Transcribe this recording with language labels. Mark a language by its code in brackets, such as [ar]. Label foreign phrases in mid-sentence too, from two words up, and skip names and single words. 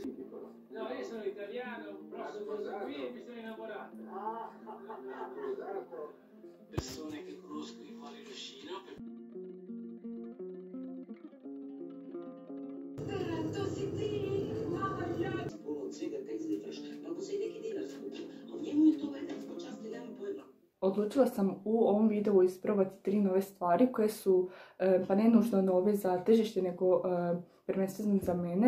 [it] No, io sono italiano, però sono qui e mi sono innamorato. Sposato. Persone che conosco di fuori lo Scina. [hr] Puno svega kaj izličaš, kako se neki dinar skupi, a u njemu je to valjda ispod časti, nemam pojma. Odlučila sam u ovom videu isprobati 3 nove stvari koje su pa ne nužno nove za tržište, nego prvenstveno za mene.